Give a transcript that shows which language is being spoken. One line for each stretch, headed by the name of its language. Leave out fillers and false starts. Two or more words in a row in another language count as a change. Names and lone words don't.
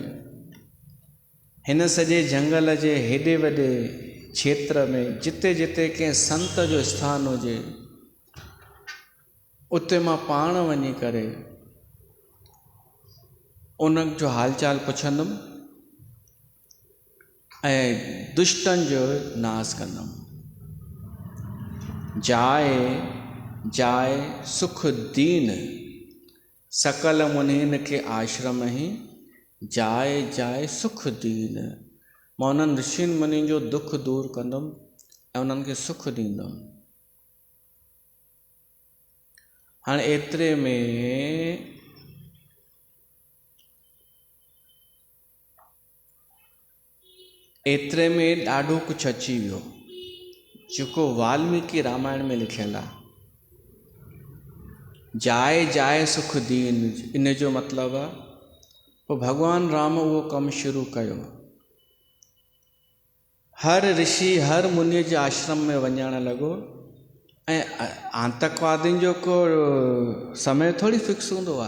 Sindhi: हिन सॼे झंगल जे हेॾे वॾे क्षेत्र में जिते जिते कंहिं संत जो स्थान हुजे, उते मां पाण वञी करे उन जो हालचाल पुछंदुमि ऐं दुष्टनि जो नाश कंदुमि।
Awadhi: जाए जाए सुख दीन, सकल मुनीन के आश्रम ही जाए जाए सुख दीन।
Sindhi: मां उन्हनि ऋषियुनि मुनियुनि जो दुख दूर कंदुमि ऐं उन्हनि खे सुख ॾींदुमि। हाणे एतिरे में ॾाढो कुझु अची वियो जेको वाल्मीकि रामायण में लिखियलु आहे।
Awadhi: जाए जाए सुख दीन,
Sindhi: इन जो मतिलबु आहे पोइ भॻवानु राम उहो कमु शुरू कयो। हर ऋषि हर मुनीअ जे आश्रम में वञणु लॻो। ऐं आतंकवादियुनि जो को समय थोरी फिक्स हूंदो आहे।